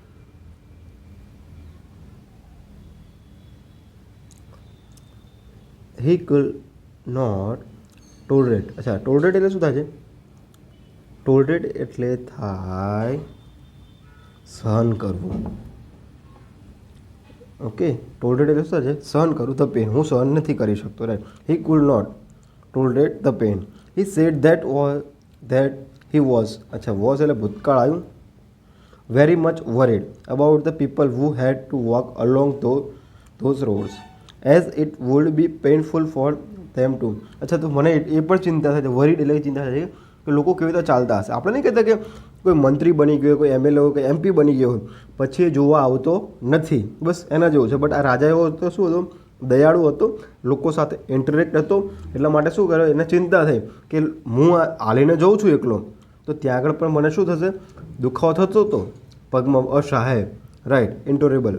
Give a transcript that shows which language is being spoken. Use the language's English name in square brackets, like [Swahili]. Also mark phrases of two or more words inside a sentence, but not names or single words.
[English] He could not tolerate. [Gujarati] અચ્છા ટોલરેટ એટલે શું થાય છે ટોલરેટ એટલે થાય સહન કરવું. ઓકે. ટોલરેટ એટલે શું થાય છે સહન કરું [English] the pain, [Gujarati] હું સહન નથી કરી શકતો રાઈટ. [English] He could not tolerate the pain. He said that he was, अच्छा was [Gujarati] એટલે ભૂતકાળ આવ્યું, [English] very much worried about the people who had to walk along those roads, as it would be painful for them too. [Gujarati] अच्छा તો મને એ પણ ચિંતા થાય છે, વરીડ એટલે ચિંતા થાય છે કે લોકો કેવી રીતે ચાલતા હશે. આપણે નહીં કહેતા કે કોઈ મંત્રી બની ગયો, કોઈ એમએલએ હોય, કોઈ એમપી બની ગયો હોય, પછી એ જોવા આવતો નથી, બસ એના જેવું છે. બટ આ રાજા એવો હતો, શું હતો, દયાળુ હતો, લોકો સાથે ઇન્ટરેક્ટ હતો. એટલા માટે શું કરે, એને ચિંતા થઈ કે હું હાલીને જઉં છું એકલો, તો ત્યાં આગળ પણ મને શું થશે, દુખાવો થતો હતો પગમાં, અસહાય, રાઈટ, ઇન્ટોરેબલ.